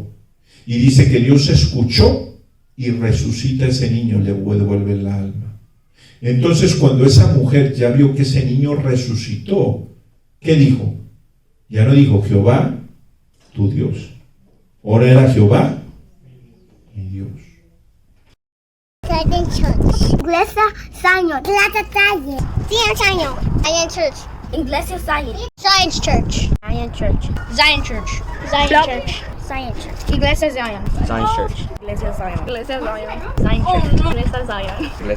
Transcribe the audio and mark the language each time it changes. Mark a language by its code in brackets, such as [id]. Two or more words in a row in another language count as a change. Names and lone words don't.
[es] Y dice que Dios escuchó y resucita a ese niño, le devuelve el alma. Entonces, cuando esa mujer ya vio que ese niño resucitó, ¿qué dijo? Ya no dijo Jehová, tu Dios. Ahora era Jehová, mi Dios. Zion Church. Iglesia Zion. Iglesia Zion. Zion Church. Iglesia Zion. Zion Church. Zion Church. Zion Church. Zion Church. Zion Church. Iglesia Zion. Zion Church. Iglesia Zion. Iglesia Zion. Zion Church. Iglesia Zion.